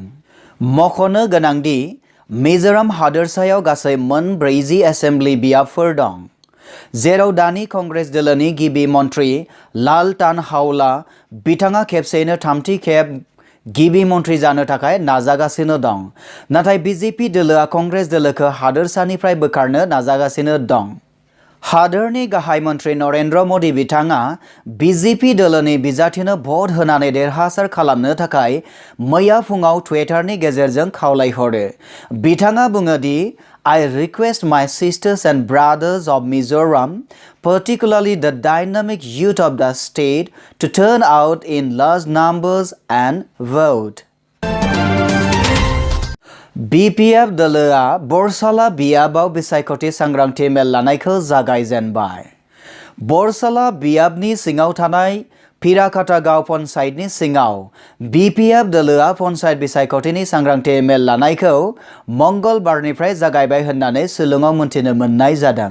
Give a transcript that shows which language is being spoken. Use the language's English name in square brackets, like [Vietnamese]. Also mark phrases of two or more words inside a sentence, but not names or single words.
[Bodo] मख'नो गोनांदि मिजोराम हादोरसायाव गासै मोन 40 एसेम्बलि बियाबफोर दं, जेराव दानि कंग्रेस दोलोनि गिबि मन्थ्रि लाल टानहावला बिथाङा खेबसेयैनो थामथि खेब गिबि मन्थ्रि जानो थाखाय नाजागासिनो दं, नाथाय BJP दोलोआ कंग्रेस दोलोखौ हादोरसानिफ्राय बोखारनो नाजागासिनो दं। हादोरनि गाहाय मन्त्रि नरेन्द्र मदि बिथाङा बिजेपि दोलोनि बिजाथिनो भट होनानै देरहासार खालामनो थाखाय मैया फुङाव टुइटारनि गेजेरजों खावलायहरो। बिथाङा बुङो दि [English] I request my sisters and brothers of Mizoram, particularly the dynamic youth of the state, to turn out in large numbers and vote. [Bodo] BPF दोलोआ बरसाला बियाबाव बिसायख'थि सांग्रांथि मेल लानायखौ जागायजेनबाय। बरसाला बियाबनि सिङाव थानाय पिराकाटा गाव पन्चायतनि सिङाव BPF दोलोआ पन्चायत बिसायख'थिनि सांग्रांथि मेल लानायखौ मंगलबारनिफ्राय जागायबाय होननानै शिलंआव मोनथिनो मोननाय जादों।